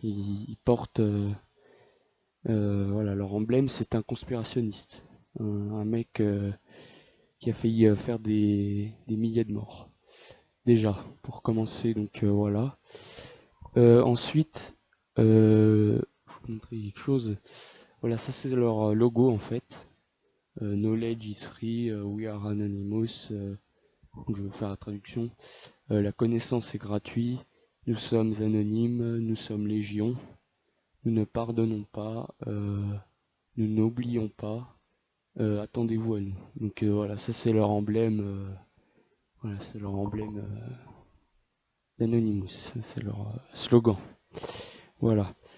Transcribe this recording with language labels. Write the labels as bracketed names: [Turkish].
[French] Il porte voilà, leur emblème, c'est un conspirationniste, un mec qui a failli faire des milliers de morts. Déjà pour commencer, donc voilà. Ensuite, je vais vous montrer quelque chose. Voilà, ça c'est leur logo en fait. [English] Knowledge is free, we are anonymous. [French] Donc je vais faire la traduction. La connaissance est gratuite, nous sommes anonymes, nous sommes légion, nous ne pardonnons pas, nous n'oublions pas, attendez-vous à nous. Donc voilà, ça c'est leur emblème. Voilà, c'est leur emblème d'Anonymous, c'est leur slogan. Voilà.